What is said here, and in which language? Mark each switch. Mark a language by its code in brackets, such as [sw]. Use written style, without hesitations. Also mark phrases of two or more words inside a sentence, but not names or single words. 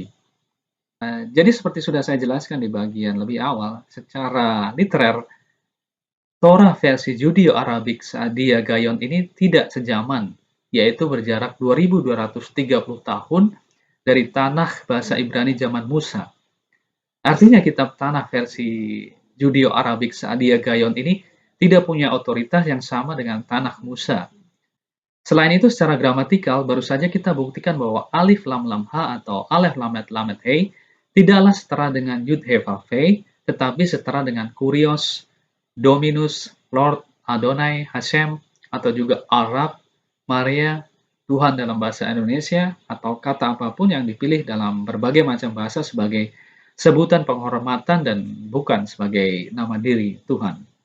[id] Jadi seperti sudah saya jelaskan di bagian lebih awal, secara literer, Torah versi Judeo-Arabik Saadia Gayon ini tidak sejaman, yaitu berjarak 2230 tahun dari tanah bahasa Ibrani zaman Musa. Artinya kitab tanah versi Judeo-Arabik Saadia Gayon ini tidak punya otoritas yang sama dengan tanah Musa. Selain itu, secara gramatikal, baru saja kita buktikan bahwa alif lam lam ha atau alef lamet lamet hei tidaklah setara dengan Yud-Heh-Vav-Heh, tetapi setara dengan Kurios, Dominus, Lord, Adonai, Hashem, atau juga Arab, Maria, Tuhan dalam bahasa Indonesia, atau kata apapun yang dipilih dalam berbagai macam bahasa sebagai sebutan penghormatan dan bukan sebagai nama diri Tuhan.